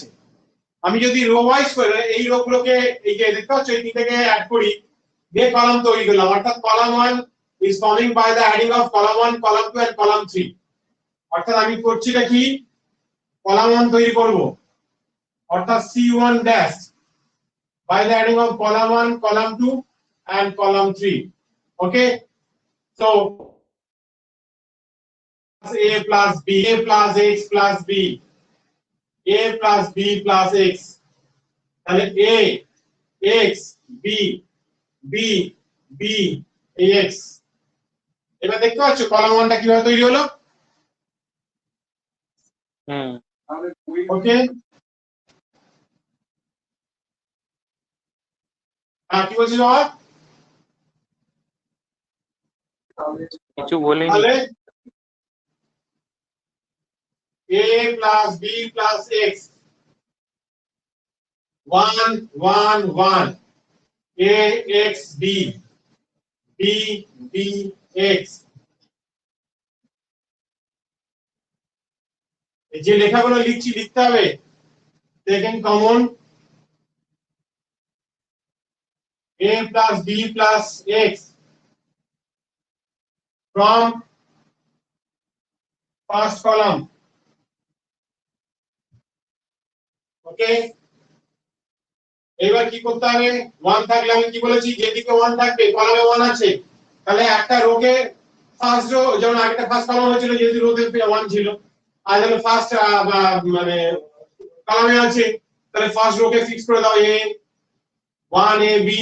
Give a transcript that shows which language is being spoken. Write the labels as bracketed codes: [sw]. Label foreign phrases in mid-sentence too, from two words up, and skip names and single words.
[bn] আমি যদি [en] row wise [bn] করে এই রো গুলোকে এই যে দেখতে পাচ্ছ এই তিনটাকে অ্যাড করি, দিয়ে কলাম তৈরি করলাম, অর্থাৎ [en] column 1 is forming by the adding of column 1 column 2 and column 3. [bn] অর্থাৎ আমি করছিটা কি, কলাম 1 তৈরি করব, অর্থাৎ C1 ড্যাশ [en] by the adding of column 1 column 2 and column 3. Okay, so a plus b, a plus x plus b, a plus b plus x, তাহলে a x b b b ax। [bn] এবার দেখতে পাচ্ছ কলাম 1টা কিভাবে তৈরি হলো। হুম ওকে, কি বলছিস বাবা? কিছু বলিনি। [en] তাহলে a plus b plus x 1 1 1 a x b b b x। [bn] এই যে লেখাগুলো লিখছি লিখতে হবে, [en] second common a plus b plus x from first column। [bn] ওকে, এবার কি করতে হবে, 1 থাকলে আমি কি বলেছি, যেদিকে 1 থাকবে কলামে 1 আছে, তাহলে একটা রোকে [en] first row, [bn] যেমন আগেটা [en] first column [bn] হয়েছিল যেহেতু রোতে 1 ছিল, আর যেন ফার্স্ট মানে কলামে আছে, তাহলে ফার্স্ট রোকে ফিক্স করে দাও a 1 a b।